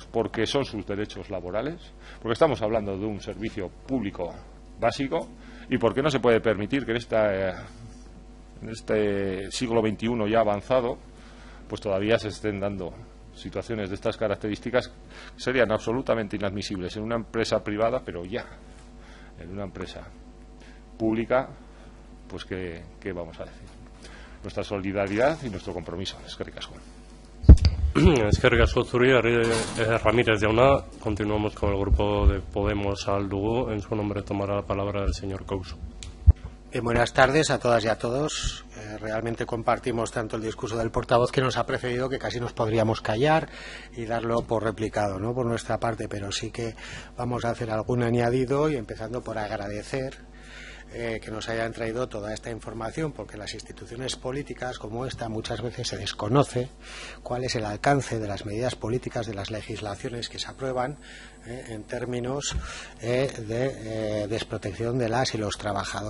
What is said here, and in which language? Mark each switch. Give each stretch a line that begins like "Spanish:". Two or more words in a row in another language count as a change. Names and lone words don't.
Spanish: Porque son sus derechos laborales, porque estamos hablando de un servicio público básico, y porque no se puede permitir que en este siglo XXI ya avanzado, pues todavía se estén dando situaciones de estas características que serían absolutamente inadmisibles en una empresa privada, pero ya en una empresa pública, pues ¿qué vamos a decir? Nuestra solidaridad y nuestro compromiso.
Basque: Eskerrik asko. Eskerrik asko zuri, Ramírez Jauna.
Spanish: Continuamos con el grupo de Podemos al Dugu. En su nombre tomará la palabra el señor Couso. Buenas tardes a todas y a todos. Realmente compartimos tanto el discurso del portavoz que nos ha precedido que casi nos podríamos callar y darlo por replicado, ¿no?, por nuestra parte, pero sí que vamos a hacer algún añadido, y empezando por agradecer que nos hayan traído toda esta información, porque las instituciones políticas como esta muchas veces se desconoce cuál es el alcance de las medidas políticas, de las legislaciones que se aprueban en términos de desprotección de las y los trabajadores.